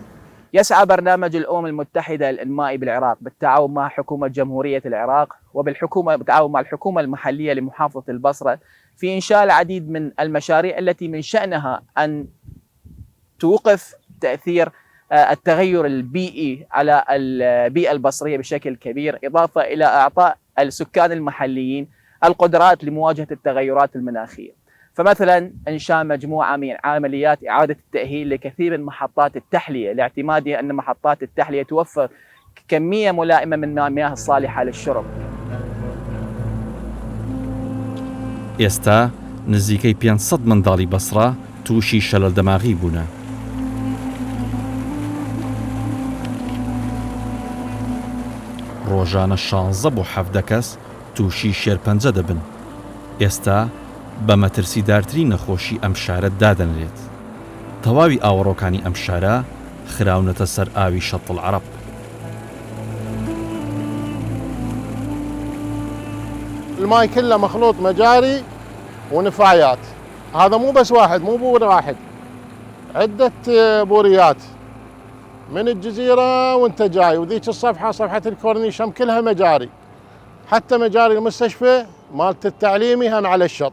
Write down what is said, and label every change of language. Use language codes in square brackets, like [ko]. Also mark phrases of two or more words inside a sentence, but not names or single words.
[ar] يسعى برنامج الأمم المتحدة للإنماء بالعراق بالتعاون مع حكومة جمهورية العراق بالتعاون مع الحكومة المحلية لمحافظة البصرة في إنشاء العديد من المشاريع التي من شأنها أن توقف تأثير التغير البيئي على البيئة البصرية بشكل كبير، إضافة إلى إعطاء السكان المحليين القدرات لمواجهة التغيرات المناخية. فمثلا إنشاء مجموعة من عمليات إعادة التأهيل لكثير من محطات التحلية لاعتمادها أن محطات التحلية توفر كمية ملائمة من المياه الصالحة للشرب. [ckb] ئێستا نزیکەی 500 منداڵی بەسرا تووشی شەلەل دەماغی بوونە. ڕۆژانە 16 بۆ 17 کەس تووشی شێرپەنجە دەبن. ئێستا بە مەترسیدارترین نەخۆشی ئەم شارە دادەنرێت. تەواوی ئاوەڕۆکانی ئەم شارە خراونەتە سەر ئاوی شەط العەرەب. [ar] الماي كله مخلوط مجاري ونفايات، هذا مو بس واحد، مو بور واحد، عدة بوريات من الجزيرة وانت جاي، وذيك الصفحة صفحة الكورنيش هم كلها مجاري، حتى مجاري المستشفى مالت التعليمي هم على الشط.